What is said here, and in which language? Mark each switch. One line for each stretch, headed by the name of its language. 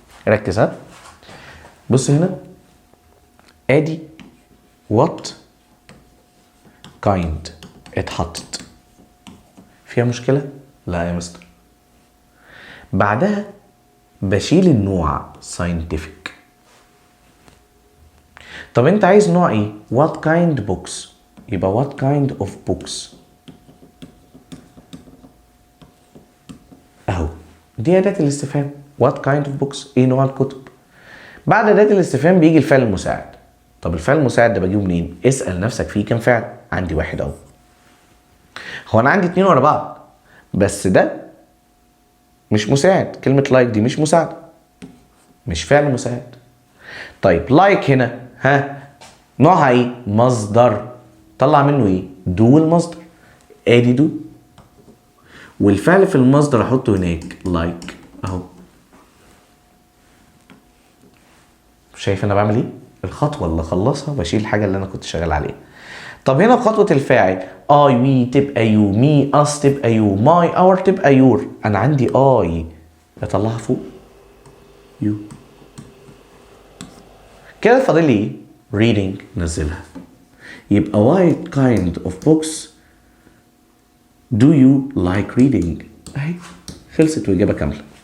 Arabic: ركز ها، بص هنا ادي
English: what kind
Arabic: اتحطت فيها مشكله؟ لا يا مستر. بعدها بشيل النوع scientific. طب انت عايز نوع ايه؟
English: what kind books.
Arabic: يبقى
English: what kind of books.
Arabic: اهو دي اداة الاستفهام.
English: what kind of books،
Arabic: ايه نوع الكتب. بعد اداة الاستفهام بيجي الفعل المساعد. طب الفعل المساعد ده بجيبه منين؟ اسأل نفسك فيه كام فعل. عندي 1 اهو. هو انا عندي 2 ورا بعض، بس ده مش مساعد. كلمة like دي مش مساعدة، مش فعل مساعد. طيب like هنا نوعها ايه؟ مصدر. طلع منه ايه؟ do المصدر. ادي do والفعل في المصدر احطه هناك like اهو. شايف انا بعمل ايه؟ الخطوة اللي اخلصها بشيل الحاجة اللي انا كنت شغال عليها. طب هنا خطوة الفاعل I we تبقى you، me us تبقى you، my our تبقى your. انا عندي I اطلعها فوق
English: you.
Arabic: كده فاضل لي ايه؟ reading نزلها. يبقى
English: what kind of books do you like reading؟
Arabic: اهي خلصت واجابه كامله.